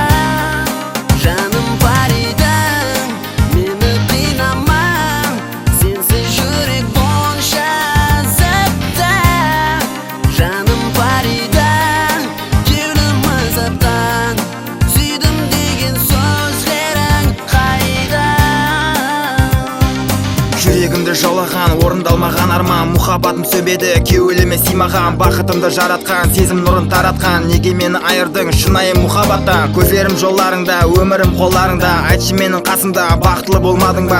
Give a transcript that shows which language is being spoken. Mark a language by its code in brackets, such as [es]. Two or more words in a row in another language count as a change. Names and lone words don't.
[uz] Jonim Faridan, meni qiynama, sensiz yurek bo'sha azobdan. Jonim Faridan, ko'nglim azobdan, suydim degan so'zlaring qayda? [kk] Жүрегімді жаулаған, орындалмаған арман, мұхаббатым сөнбеді, кеуіліме сыймаған, бақытымды жаратқан, сезім нұрын таратқан. Неге мені айырдың шынайы мұхаббаттан? Көздерім жолларыңда, өмірім қолдарыңда, айтшы менің қасымда бақытлы болмадың ба?